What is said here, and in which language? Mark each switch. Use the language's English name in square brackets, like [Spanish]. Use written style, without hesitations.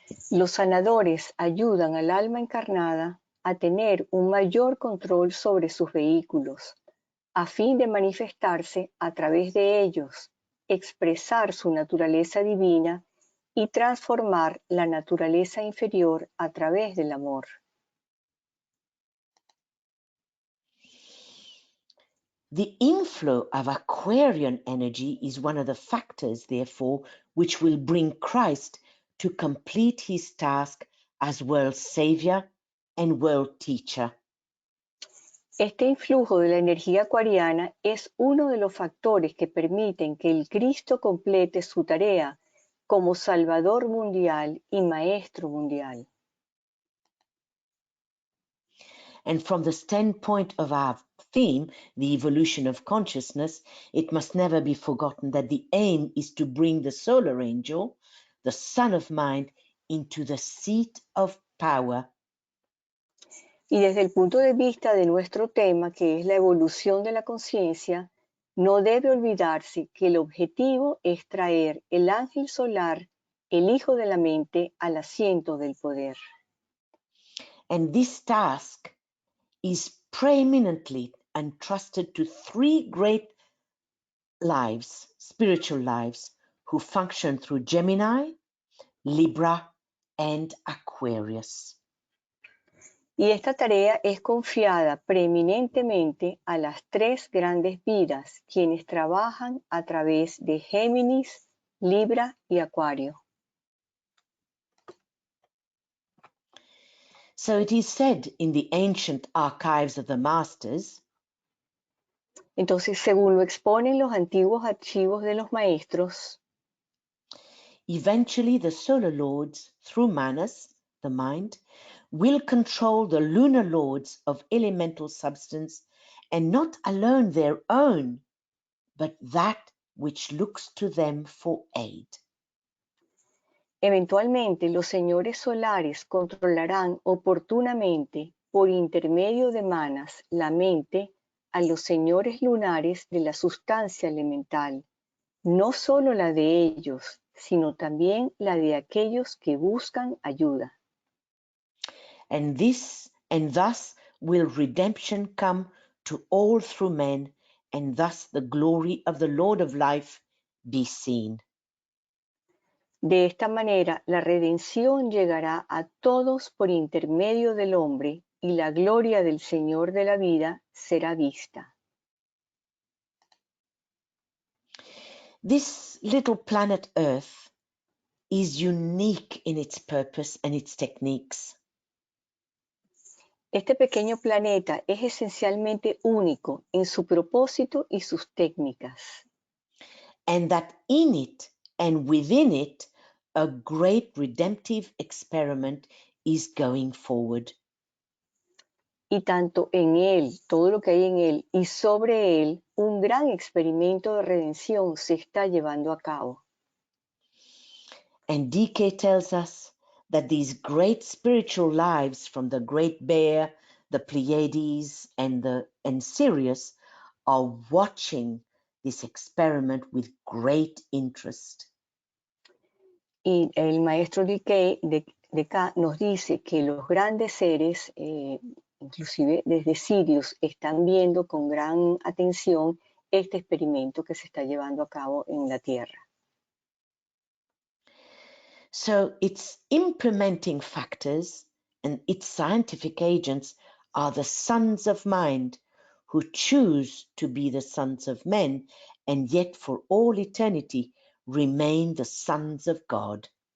[Spanish] Los sanadores ayudan al alma encarnada a tener un mayor control sobre sus vehículos, a fin de manifestarse a través de ellos, expresar su naturaleza divina y transformar la naturaleza inferior a través del amor. [English] The inflow of Aquarian energy is one of the factors, therefore, which will bring Christ to complete his task as world savior and world teacher. [Spanish] Este influjo de la energía acuariana es uno de los factores que permiten que el Cristo complete su tarea como Salvador mundial y Maestro mundial. [English] And from the standpoint of our theme, the evolution of consciousness, it must never be forgotten that the aim is to bring the solar angel, the Son of Mind, into the seat of power. [Spanish] Y desde el punto de vista de nuestro tema, que es la evolución de la conciencia, no debe olvidarse que el objetivo es traer el ángel solar, el hijo de la mente, al asiento del poder. [English] And this task is preeminently entrusted to three great lives, spiritual lives, who function through Gemini, Libra, and Aquarius. [Spanish] Y esta tarea es confiada preeminentemente a las tres grandes vidas, quienes trabajan a través de Géminis, Libra y Acuario. [English] So it is said in the ancient archives of the masters, [Spanish] Entonces, según lo exponen los antiguos archivos de los maestros, [English] eventually the solar lords, through Manas, the mind, will control the lunar lords of elemental substance, and not alone their own, but that which looks to them for aid. [Spanish] eventualmente los señores solares controlarán oportunamente, por intermedio de Manas, la mente a los señores lunares de la sustancia elemental, no solo la de ellos, sino también la de aquellos que buscan ayuda. [English] And thus will redemption come to all through men, and thus the glory of the Lord of life be seen. [Spanish] De esta manera, la redención llegará a todos por intermedio del hombre, y la gloria del Señor de la vida será vista. [English] This little planet Earth is unique in its purpose and its techniques. [Spanish] Este pequeño planeta es esencialmente único en su propósito y sus técnicas. [English] And that in it and within it, a great redemptive experiment is going forward. [Spanish] Y tanto en él, todo lo que hay en él, y sobre él, un gran experimento de redención se está llevando a cabo. [English] And DK tells us that these great spiritual lives from the Great Bear, the Pleiades, and Sirius are watching this experiment with great interest. [Spanish] Y el maestro de K nos dice que los grandes seres, inclusive desde Sirius, están viendo con gran atención este experimento que se está llevando a cabo en la Tierra. [English] So its implementing factors and its scientific agents are the sons of mind who choose to be the sons of men and yet for all eternity remain the sons of God.